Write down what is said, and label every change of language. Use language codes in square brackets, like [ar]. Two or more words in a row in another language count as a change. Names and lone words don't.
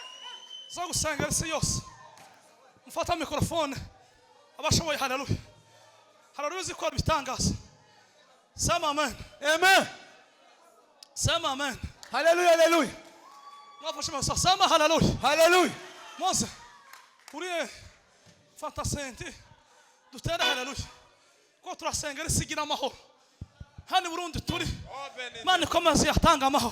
[pt] Joga o sangue, Senhor. Não falta o microfone. [rn] abashoboye haleluya haleluya zikora bitangaza [sw] sema amen [rn] Amen. [sw] sema amen [rn] Hallelujah, hallelujah. mwafashe masa [sw] sema haleluya [rn] Hallelujah. Mose uriye fata senti dutere haleluya ko turasengera isigira amahoro hani Burundi turi Imana ikomeze yatanga amahoro